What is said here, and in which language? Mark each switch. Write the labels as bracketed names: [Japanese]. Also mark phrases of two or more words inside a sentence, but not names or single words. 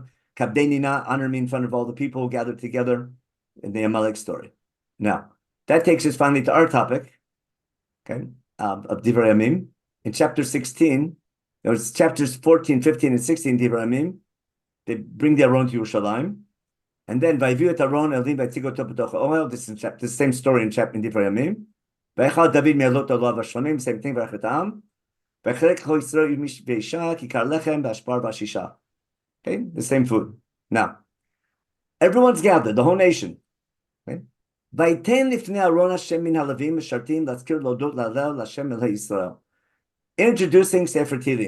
[English] Kabdenina, honor me in front of all the people gathered together in the Amalek story. Now, that takes us finally to our topic, okay, of Divrei Yamim. In chapter 16, there was chapters 14, 15, and 16, Divrei Yamim. They bring the Aron to Yerushalayim. And then, [Hebrew] ויביאו את ארון האלהים ויציגו אתו בתוך האהל. [English] This is the same story in chapter in Divrei Yamim. [Hebrew] ויכל דויד מהעלות עלות השלמים, [English] same thing, [Hebrew] ואת העם. [English] Okay, the same food. Now, everyone's gathered, the whole nation. Okay? Introducing Sefer Tehillim.